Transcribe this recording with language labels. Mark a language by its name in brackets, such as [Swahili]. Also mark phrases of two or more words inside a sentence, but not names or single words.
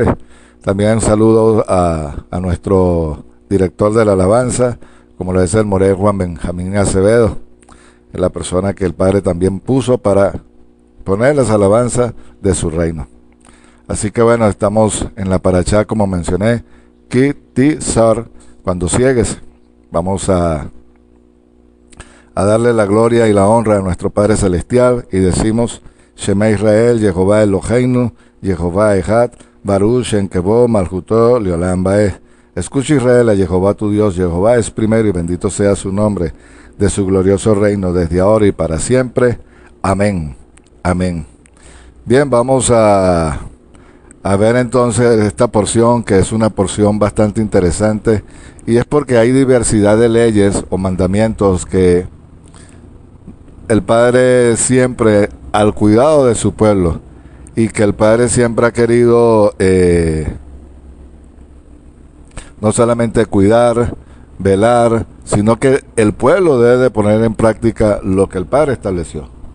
[Spanish] También un saludo a nuestro director de la alabanza, como lo es el Moré Juan Benjamín Acevedo, la persona que el Padre también puso para poner las alabanzas de su reino. Así que bueno, estamos en la parashá, como mencioné, Ki-Tizar, cuando ciegues. Vamos a darle la gloria y la honra a nuestro Padre Celestial y decimos: [Hebrew] שמע ישראל, יהוה אלהינו, יהוה אחד, ברוך שם כבוד מלכותו לעולם ועד. [Spanish] Escucha Israel a Jehová tu Dios, Jehová es primero y bendito sea su nombre de su glorioso reino desde ahora y para siempre. Amén. Amén. Bien, vamos a ver entonces esta porción, que es una porción bastante interesante, y es porque hay diversidad de leyes o mandamientos que el Padre siempre, al cuidado de su pueblo, y que el Padre siempre ha querido no solamente cuidar, velar, sino que el pueblo debe de poner en práctica lo que el Padre estableció.